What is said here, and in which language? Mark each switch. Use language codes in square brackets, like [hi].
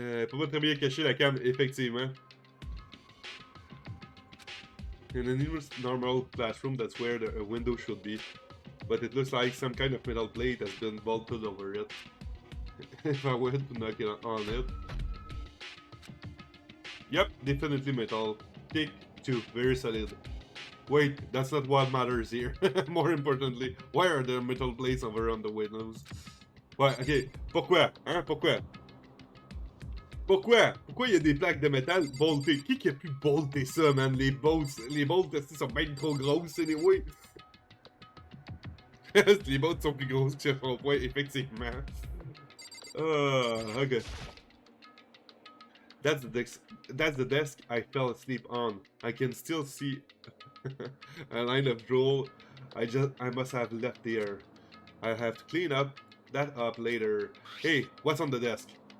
[fr] Pas très bien cacher la cam, effectivement. [en] In a normal classroom, that's where a window should be. But it looks like some kind of metal plate has been bolted over it. If I were to knock it on it. Yep, definitely metal. Thick, too, very solid. Wait, that's not what matters here. More importantly, why are there metal plates over on the windows? [fr] Ouais, ok. Pourquoi? Hein? Pourquoi? Pourquoi? Pourquoi il y a des plaques de métal boltées? Qui a pu bolter ça, man? Les bolts sont bien trop grosses, anyway. Les bolts sont plus grosses que son point, effectivement. Ok. [en] That's the desk I fell asleep on. I can still see a line of drool I must have left there. I'll have to clean that up later. Hey, what's on the desk?